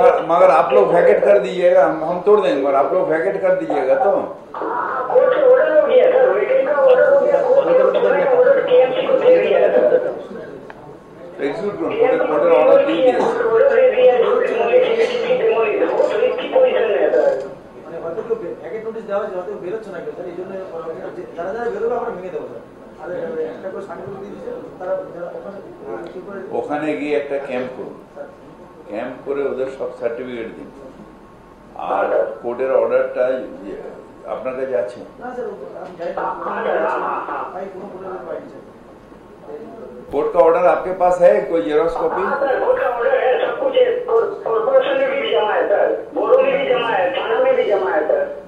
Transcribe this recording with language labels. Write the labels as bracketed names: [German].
[Hindi] मगर आप लोग वैकेट कर दीजिएगा, हम तोड़ देंगे, मगर आप लोग वैकेट कर दीजिएगा तो। कोर्ट से ऑर्डर हो गया सर, वेकेट का ऑर्डर हो गया, कोर्ट का ऑर्डर केएमसी को दे दिया है सर। एग्जीक्यूट ऑर्डर ऑर्डर दी है, ऑर्डर दे दिया है, डेमोलिश वो रिस्की पोजीशन में है सर। [Bangla] প্যাকেট নোটিশ দেওয়া হয়েছে, হয়তো বেরোচ্ছে না কেউ স্যার, এই জন্য যারা যারা বেরোবে আমরা ভেঙে দেবো স্যার। আর একটা করে সার্টিফিকেট দিয়ে দিচ্ছে, তারা ওখানে গিয়ে একটা ক্যাম্প করুন, ক্যাম্প করে ওদের সব সার্টিফিকেট দিন। আর কোর্টের অর্ডারটা আপনার কাছে আছে? না স্যার, আমি জানি ভাই কোনো কোর্টের পাইনি স্যার। [Hindi] कोर्ट का ऑर्डर आपके पास है? कोई जेरॉक्स कॉपी? सर कोर्ट का ऑर्डर है, सब कुछ है, कॉर्पोरेशन में भी जमा है सर, बोर्डों में भी जमा है, थाना में भी जमा है सर।